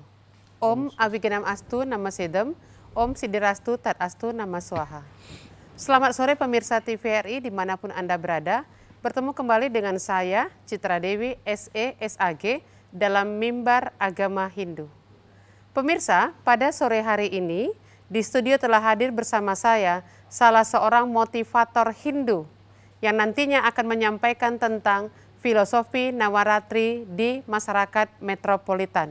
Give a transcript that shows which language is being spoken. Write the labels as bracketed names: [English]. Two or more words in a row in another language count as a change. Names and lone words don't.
[Sanskrit] ॐ अविघ्नम् अस्तु नमः सिद्धम्। ॐ सिद्धिरस्तु तत् अस्तु नमः स्वाहा. [Indonesian] Selamat sore pemirsa TVRI dimanapun Anda berada. Bertemu kembali dengan saya, Citra Dewi, SE, SAG, dalam Mimbar Agama Hindu. Pemirsa, pada sore hari ini, di studio telah hadir bersama saya salah seorang motivator Hindu yang nantinya akan menyampaikan tentang filosofi Nawaratri di masyarakat metropolitan.